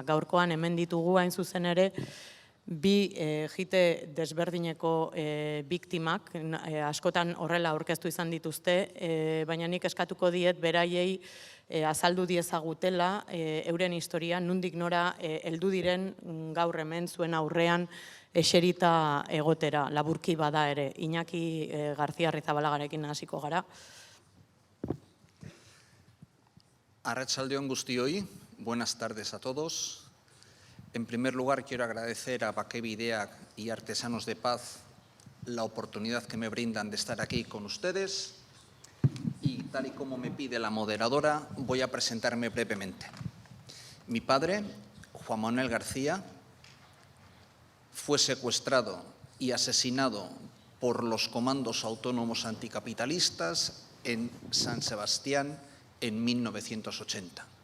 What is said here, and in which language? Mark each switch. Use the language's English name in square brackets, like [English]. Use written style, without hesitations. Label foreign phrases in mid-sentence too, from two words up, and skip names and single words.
[Basque] Gaurkoan hemen ditugu hain zuzen ere bi jite desberdineko biktimak, askotan horrela aurkeztu izan dituzte, baina nik eskatuko diet beraiei azaldu diezagutela euren historia, nondik nora heldu diren gaur hemen zuen aurrean eserita egotera, laburki bada ere. Iñaki García Arrizabalagarekin hasiko gara. Arratsaldeon guztioi, [Spanish] buenas tardes a todos. En primer lugar, quiero agradecer a Bakebideak y Artesanos de Paz la oportunidad que me brindan de estar aquí con ustedes. Y tal y como me pide la moderadora, voy a presentarme brevemente. Mi padre, Juan Manuel García, fue secuestrado y asesinado por los comandos autónomos anticapitalistas en San Sebastián en 1980.